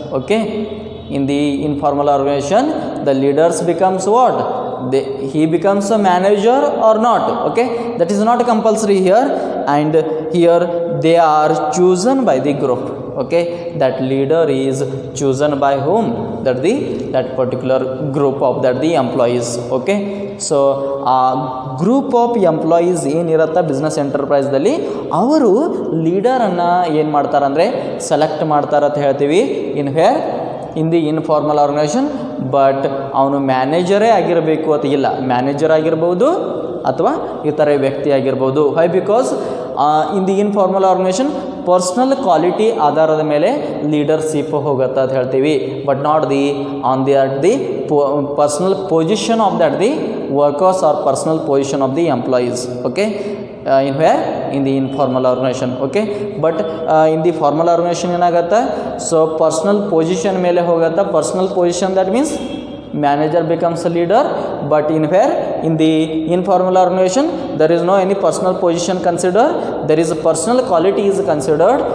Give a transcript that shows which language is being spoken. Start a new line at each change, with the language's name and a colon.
English: Okay, in the informal organization, the leaders becomes what? He becomes a manager or not. Okay, that is not compulsory here, and here they are chosen by the group. Okay, that leader is chosen by whom? That particular group of that the employees. Okay, so group of employees
Kannada: ಏನಿರುತ್ತೆ business ಎಂಟರ್ಪ್ರೈಸ್ದಲ್ಲಿ, ಅವರು ಲೀಡರನ್ನು ಏನು ಮಾಡ್ತಾರೆ ಅಂದರೆ select ಮಾಡ್ತಾರೆ ಅಂತ ಹೇಳ್ತೀವಿ.
English: In where? In the informal organisation.
Kannada: But ಅವನು ಮ್ಯಾನೇಜರೇ ಆಗಿರಬೇಕು ಅಂತ ಇಲ್ಲ, ಮ್ಯಾನೇಜರ್ ಆಗಿರ್ಬೋದು ಅಥವಾ ಇತರೆ ವ್ಯಕ್ತಿ ಆಗಿರ್ಬೋದು.
English: Why? Because in the informal organisation personal quality
Kannada: ಆಧಾರದ ಮೇಲೆ ಲೀಡರ್ಶಿಪ್ ಹೋಗುತ್ತೆ ಅಂತ ಹೇಳ್ತೀವಿ.
English: But not the on the personal position of that the workers or personal position of the employees. Okay, in where? In the informal organization. Okay, but in the formal organization
Kannada: ಏನಾಗುತ್ತೆ?
English: So personal position
Kannada: ಮೇಲೆ ಹೋಗುತ್ತೆ.
English: Personal position, that means manager becomes a leader, but in where? In the informal organization there is no any personal position considered, there is a personal quality is considered.